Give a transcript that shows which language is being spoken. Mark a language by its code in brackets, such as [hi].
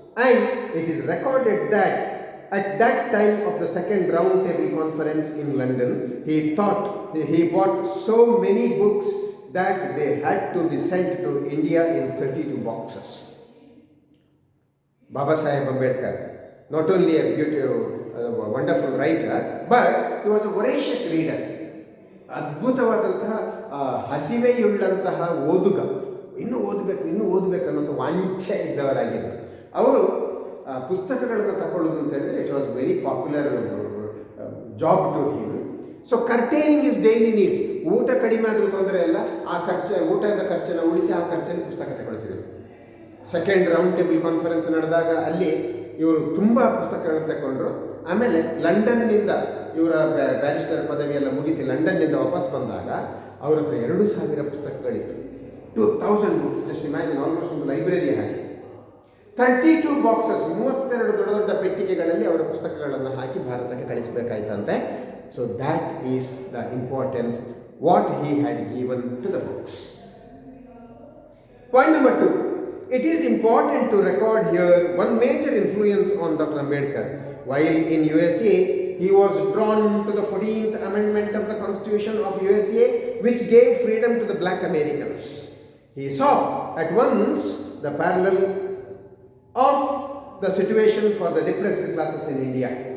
[en] And it is recorded that at that time of the second round table conference in London, he bought so many books that they had to be sent to India in 32 boxes. Baba Saheb Ambedkar, not only a beautiful, wonderful writer, but he was a voracious reader. [kn] ಅದ್ಭುತವಾದಂತಹ ಹಸಿವೆಯುಳ್ಳಂತಹ ಓದುಗ, ಇನ್ನೂ ಓದಬೇಕು ಅನ್ನೋಂಥ ವಾಂಛೆ ಇದ್ದವರಾಗಿದ್ದರು. ಅವರು ಪುಸ್ತಕಗಳನ್ನು ತಗೊಳ್ಳೋದು ಅಂತ ಹೇಳಿದ್ರೆ [en] It was very popular job to him. [kn] So [en] Curtaining is daily needs. [kn] ಊಟ ಕಡಿಮೆ ಆದರೂ ತೊಂದರೆ ಇಲ್ಲ, ಆ ಊಟದ ಖರ್ಚನ್ನು ಉಳಿಸಿ ಆ ಖರ್ಚನ್ನು ಪುಸ್ತಕ ತಗೊಳ್ತಿದ್ರು. ಸೆಕೆಂಡ್ ರೌಂಡ್ ಟೇಬಲ್ ಕಾನ್ಫರೆನ್ಸ್ ನಡೆದಾಗ ಅಲ್ಲಿ ಇವರು ತುಂಬ ಪುಸ್ತಕಗಳನ್ನು ತಗೊಂಡ್ರು. ಆಮೇಲೆ ಲಂಡನ್ನಿಂದ ಇವರ ಬ್ಯಾರಿಸ್ಟರ್ ಪದವಿಯೆಲ್ಲ ಮುಗಿಸಿ ಲಂಡನ್ನಿಂದ ವಾಪಸ್ ಬಂದಾಗ ಅವ್ರ ಹತ್ರ 2,000 ಪುಸ್ತಕಗಳಿತ್ತು. 2,000 ಬುಕ್ಸ್. [en] just imagine, [kn] ಆಲ್ಮೋಸ್ಟ್ ಒಂದು ಲೈಬ್ರರಿ ಹಾಗೆ. 32 ಬಾಕ್ಸಸ್, 32 ದೊಡ್ಡ ದೊಡ್ಡ ಪೆಟ್ಟಿಗೆಗಳಲ್ಲಿ ಅವರ ಪುಸ್ತಕಗಳನ್ನು ಹಾಕಿ ಭಾರತಕ್ಕೆ ಕಳಿಸಬೇಕಾಯ್ತಂತೆ. [en] So that is the importance what he had given to the books. Point number 2. It is important to record here one major influence on Dr. Ambedkar. While in USA, he was drawn to the 14th Amendment of the Constitution of USA, which gave freedom to the black Americans. He saw at once the parallel of the situation for the depressed classes in India.